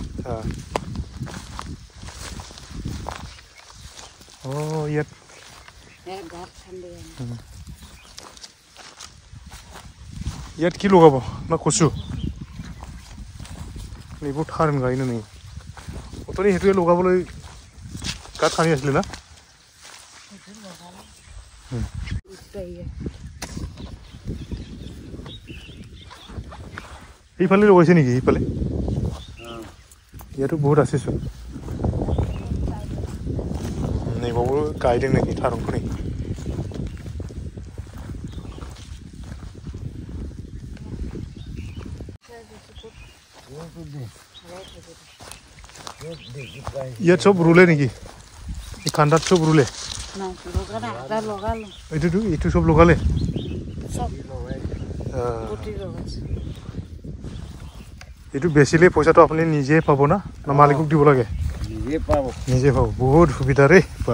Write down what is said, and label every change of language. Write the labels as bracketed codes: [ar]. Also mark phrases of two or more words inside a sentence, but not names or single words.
[as] ইয়াত ইয়াত কি লগাব না কচু এইবোৰ থাৰণ গাড়ী নাই অতনি সেইটোৱে লগাবলৈ গাঁত খান্দি আছিলে না এইফালে লগাইছে নেকি এইফালে ইয়াতো বহুত আছেচোন [brx] नैबावबो गायदों नोंनि थारुनखौ नै [as] ইয়াত চব ৰুলে নেকি এই কান্দাত চব ৰুলে এইটো চব লগালে এইটো বেচিলে পইচাটো আপুনি নিজে পাব না মালিকক দিব লাগে নিজে পাব বহুত সুবিধা ৰে বা